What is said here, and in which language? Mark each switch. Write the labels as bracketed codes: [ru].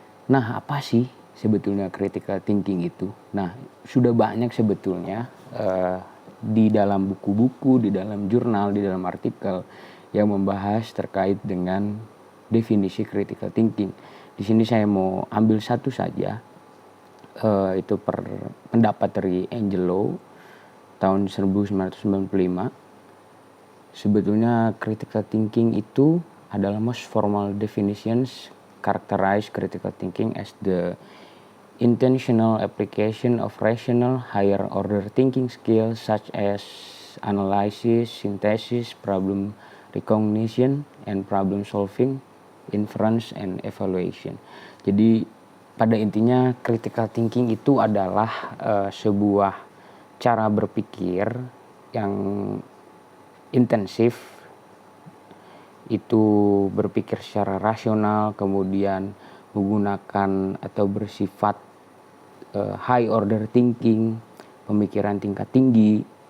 [id] Nah, apa sih sebetulnya critical thinking itu? Nah, sudah banyak sebetulnya di dalam buku-buku, di dalam jurnal, di dalam artikel yang membahas terkait dengan definisi critical thinking. Di sini saya mau ambil satu saja, itu pendapat dari Angelo tahun 1995. Sebetulnya critical thinking itu adalah [en] most formal definitions characterize critical thinking as the intentional application of rational higher order thinking skills such as analysis, synthesis, problem recognition, and problem solving, inference, and evaluation. [id] Jadi pada intinya critical thinking itu adalah sebuah cara berpikir yang intensif, itu berpikir secara rasional, kemudian menggunakan atau bersifat [en] high order thinking, [id] pemikiran tingkat tinggi.